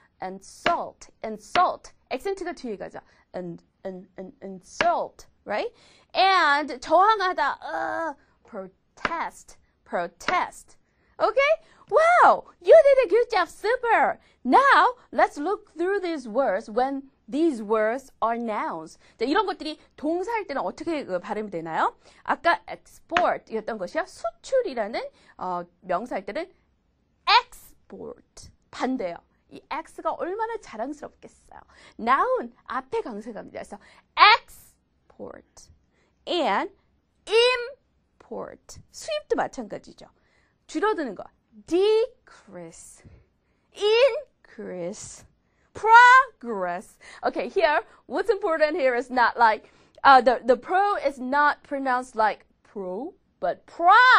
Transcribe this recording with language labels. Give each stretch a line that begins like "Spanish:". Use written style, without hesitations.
English: insult, insult.
Korean: 액센트가 뒤에 가죠.
English: insult, right? And 저항하다, protest, protest. Okay? Wow, you did a good job, super. Now, let's look through these words when these words are nouns.
Korean: 자, 이런 것들이 동사일 때는 어떻게 발음이 되나요? 아까 export이었던 것이요. 수출이라는 명사일 때는 export. 반대요. 이 x가 얼마나 자랑스럽겠어요. noun 앞에 강세갑니다. 그래서
English: export and import.
Korean: 수입도 마찬가지죠. 줄어드는 거.
English: decrease, increase, progress. Okay, here, what's important here is not like, the pro is not pronounced like pro, but pra.